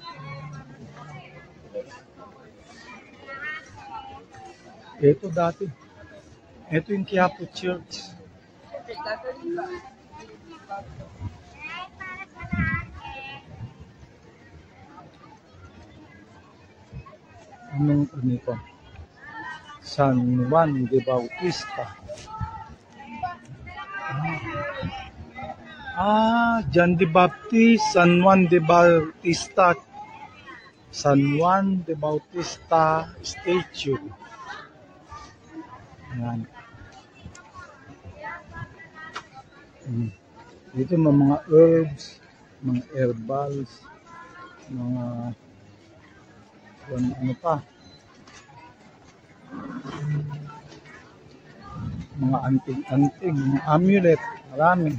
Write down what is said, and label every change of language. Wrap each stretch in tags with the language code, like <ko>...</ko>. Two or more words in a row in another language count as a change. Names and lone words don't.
<tl>Ito dati. Ito yung Quiapo Church. Anong ito? San Juan de Bautista. John de Baptist, San Juan de Bautista. San Juan de Bautista statue. Ayan. Dito may mga herbs, mga herbals, mga ano pa. Mga anting-anting, mga amulet, marami.</tl>